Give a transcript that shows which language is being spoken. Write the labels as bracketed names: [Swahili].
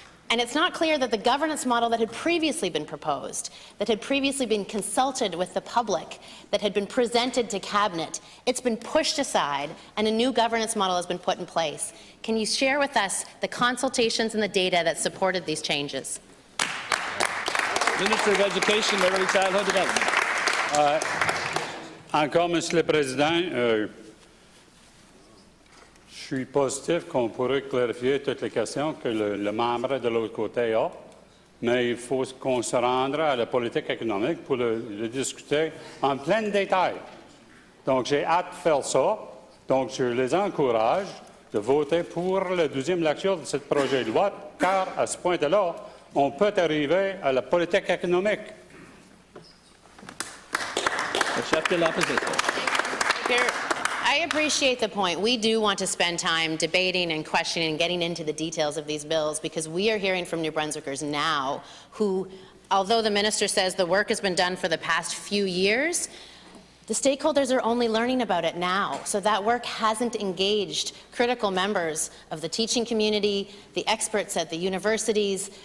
[English] And it's not clear that the governance model that had previously been proposed, that had previously been consulted with the public, that had been presented to Cabinet, it's been pushed aside and a new governance model has been put in place. Can you share with us the consultations and the data that supported these changes? Minister of Education, Early Childhood Development. [French] Encore, Monsieur le Président, je suis positif qu'on pourrait clarifier toutes les questions que le membre de l'autre côté a. mais il faut qu'on se rende à la politique économique pour le discuter en plein détail. Donc, j'ai hâte de faire ça. Donc, je les encourage de voter pour la deuxième lecture de ce projet de loi, car à ce point-là, on peut arriver à la politique économique. The chef de l'opposition. [English] Speaker, I appreciate the point. We do want to spend time debating and questioning and getting into the details of these bills because we are hearing from New Brunswickers now who, although the minister says the work has been done for the past few years, the stakeholders are only learning about it now, so that work hasn't engaged critical members of the teaching community, the experts at the universities.